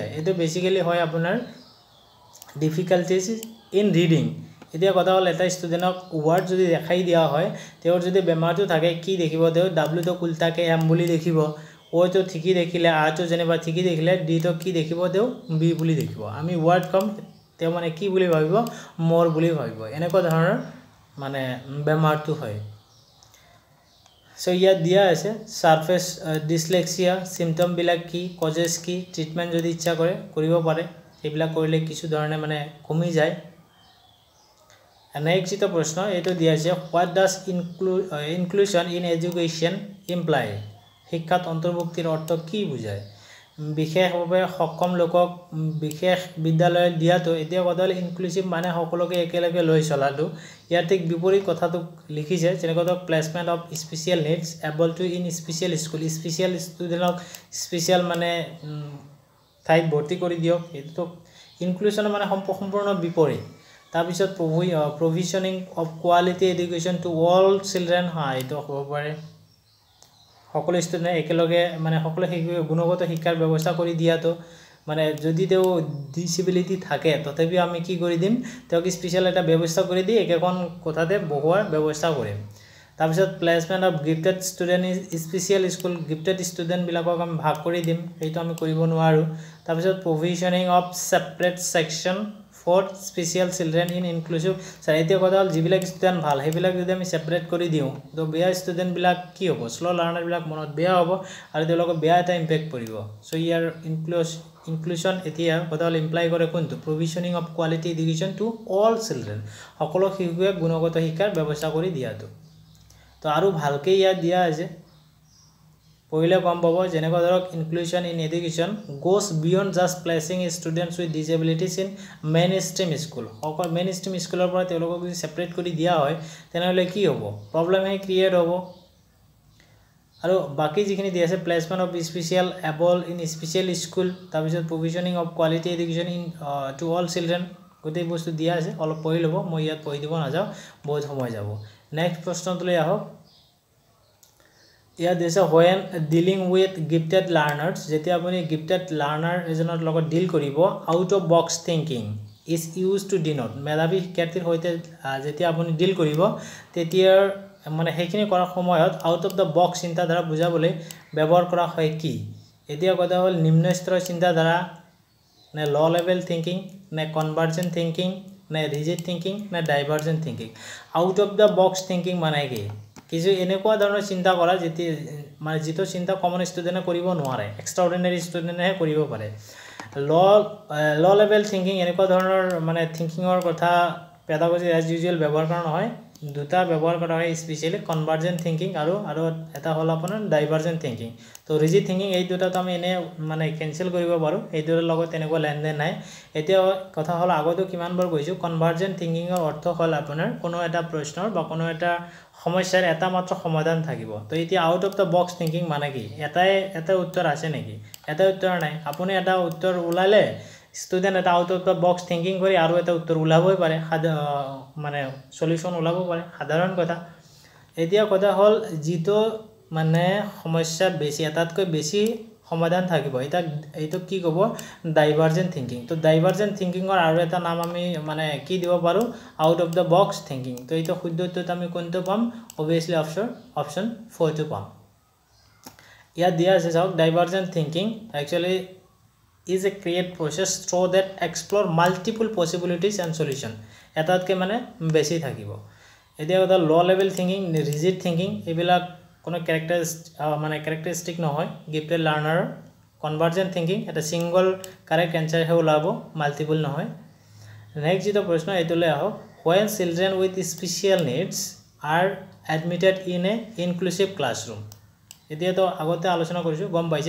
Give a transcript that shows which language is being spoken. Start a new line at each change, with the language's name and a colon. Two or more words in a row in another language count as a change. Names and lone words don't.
Assamese: এটো বেসিক্যালি হয় আপোনাৰ
English: difficulties in reading
Assamese: এতিয়া কথা হল এটা ষ্টুডেন্টক ওয়ার্ড যদি দেখাই দিয়া হয় তেওঁৰ যদি বেমাৰটো থাকে কি দেখিব তেওঁ w তো উল্টাকে m বুলি দেখিব o তো ঠিকি দেখিলে a তো যেনেবা ঠিকি দেখিলে d তো কি দেখিব তেওঁ b বুলি দেখিব আমি ওয়ার্ড কম তেওঁ মানে কি বুলি ভাবিব মোৰ বুলি ভাবিব এনেকুৱা ধৰণৰ মানে বেমাৰটো হয়
English: So here
Assamese: দিয়া আছে
English: surface dyslexia symptom
Assamese: বিলাক কি কজেস কি ট্রিটমেন্ট যদি ইচ্ছা কৰে কৰিব পাৰে এইবিলা কৰিলে কিছু ধৰণে মানে কমি যায় নেক্সট যেটো প্ৰশ্ন এটো দিয়া আছে
English: what does inclusion in education imply
Assamese: শিক্ষাত অন্তৰ্ভুক্তিৰ অৰ্থ কি বুজায় বিশেষভাৱে সক্ষম লোকক বিশেষ বিদ্যালয় দিয়াটো এতিয়া কথাল ইনক্লুসিভ মানে সকলোকে একেলগে লৈ চলাটো ইয়াৰ ঠিক বিপৰীত কথাটো লিখিছে যেনেকৈ
English: placement of special needs able to in special school special studentক
Assamese: স্পেশাল মানে ঠাইত ভৰ্তি কৰি দিয়ক এটো ইনক্লুশন মানে সম্পূৰ্ণ বিপৰীত তাৰ পিছত
English: provisioning of quality education to all children
Assamese: হাইটো হ'ব পাৰে সকলো ষ্টুডেন্ট একেলগে মানে সকলো গুণগত শিক্ষাৰ ব্যৱস্থা কৰি দিয়াটো মানে যদি তেও ডিসেবিলিটি থাকে তথাপি আমি কি কৰি দিম তেওক স্পেশাল এটা ব্যৱস্থা কৰি দি একখন কোঠাতে বহোৱাৰ ব্যৱস্থা কৰিম তাৰ পিছত
English: placement of gifted student in special school gifted student
Assamese: বিলাকক আমি ভাগ কৰি দিম এইটো আমি কৰিব নোৱাৰো তাৰ পিছত
English: provisioning of separate section for special children in inclusive
Assamese: সাহিত্য কথা হল যিবিলাক ষ্টুডেন্ট ভাল সেইবিলাক যদি আমি সেপাৰেট কৰি দিও তো বেয়া ষ্টুডেন্ট বিলাক কি হ'ব
English: slow learner
Assamese: বিলাক মনত বেয়া হ'ব আৰু তেওঁলোকৰ বেয়া এটা ইমপ্যাক্ট পৰিব সো ইয়াৰ ইনক্লুশন এতিয়া কথা হল ইমপ্লাই কৰে কোনটো
English: provisioning of quality education to all children
Assamese: সকলো শিশুক গুণগত শিক্ষাৰ ব্যৱস্থা কৰি দিয়াটো তো আৰু ভালকে ইয়া দিয়া আছে পहिले কম পাব যেনেকৈ ধৰক
English: inclusion in education goes beyond just placing students with disabilities in mainstream school
Assamese: অকল
English: mainstream schoolৰ
Assamese: পৰা তেওঁলোকক যদি সেপাৰেট কৰি দিয়া হয় তেনেহলে কি হ'ব প্ৰবলেম হে ক্ৰিয়েট হ'ব আৰু বাকি যিখিনি দিয়া আছে
English: placement of special able in special school
Assamese: তাৰ পিছত
English: provisioning of quality education in to all children
Assamese: গোটেই বস্তু দিয়া আছে অলপ পঢ়ি ল'ব মই ইয়াত পঢ়ি দিব নাযাওঁ বহুত সময় যাব নেক্সট প্ৰশ্নটোলৈ আহক ইয়াত দিছে
English: when dealing with gifted learners
Assamese: যেতিয়া আপুনি
English: gifted learner
Assamese: এজনৰ লগত ডিল কৰিব
English: out of box thinking is used to
Assamese: denote মেধাবী শিক্ষাৰ্থীৰ সৈতে যেতিয়া আপুনি ডিল কৰিব তেতিয়া মানে হেখিনি কৰাৰ সময়ত
English: out of the box
Assamese: চিন্তাধাৰা বুজাবলৈ ব্যৱহাৰ কৰা হয় কি এতিয়া কথা হ'ল নিম্ন স্তৰৰ চিন্তাধাৰা নে
English: low level thinking
Assamese: নে
English: convergent thinking
Assamese: নে
English: rigid thinking
Assamese: নে
English: divergent thinking out of the box thinking
Assamese: মানে কি কিছু এনেকুৱা ধৰণৰ চিন্তা কৰা যেতি মানে যেটো চিন্তা
English: common studentে
Assamese: কৰিব নোৱাৰে
English: extraordinary studentে
Assamese: কৰিব পাৰে
English: low level thinking
Assamese: এনেকুৱা ধৰণৰ মানে থিংকিংৰ কথা
English: pedagogy as usual
Assamese: ব্যৱহাৰ কৰা নহয় দুটা ব্যৱহাৰ কৰা হয় স্পেশালি
English: convergent thinking
Assamese: আৰু এটা হল আপোনাৰ
English: divergent thinking
Assamese: তো
English: rigid thinking
Assamese: এই দুটা তো আমি এনে মানে কেনসেল কৰিব পাৰো এই দুটাৰ লগত এনেকুৱা লেনদেন নাই এতিয়া কথা হল আগতো কিমানবাৰ কৈছো
English: convergent thinkingৰ
Assamese: অৰ্থ হল আপোনাৰ কোনো এটা প্ৰশ্নৰ বা কোনো এটা সমস্যাৰ এটা মাত্ৰ সমাধান থাকিব তো এতিয়া
English: out of the box thinking
Assamese: মানে কি এটা উত্তৰ আছে নেকি এটা উত্তৰ নাই আপুনি এটা উত্তৰ উলালে student এটা
English: out of the box thinking
Assamese: কৰি আৰু এটা উত্তৰ উলাবই পাৰে মানে সলিউশন উলাব পাৰে সাধাৰণ কথা এতিয়া কথা হল জিতো মানে সমস্যা বেছি এটাতকৈ বেছি সমাধান থাকিব এটা কি কব
English: divergent thinking
Assamese: তো
English: divergent thinkingৰ
Assamese: আৰু এটা নাম আমি মানে কি দিব পাৰো
English: out of the box thinking
Assamese: তো এটা শুদ্ধ উত্তৰটো আমি কোনটো পাম obviously অপচন 4 টো পাম ইয়াত দিয়া আছে চাওক
English: divergent thinking actually is a create process through that explore multiple possibilities and
Assamese: solution এটাতকে মানে বেছি থাকিব এতিয়া এটা
English: low level thinking rigid thinking
Assamese: এবিলাক কোনো ক্যাৰেক্টাৰিস্টিক নহয়
English: gifted learner convergent thinking
Assamese: এটা
English: single correct answer
Assamese: হে ওলাব মাল্টিপল নহয় নেক্সট যেটো প্ৰশ্ন এটোলে আহক
English: when children with special needs are admitted in a inclusive classroom
Assamese: এতিয়া তো আগতে আলোচনা কৰিছো গম পাইছে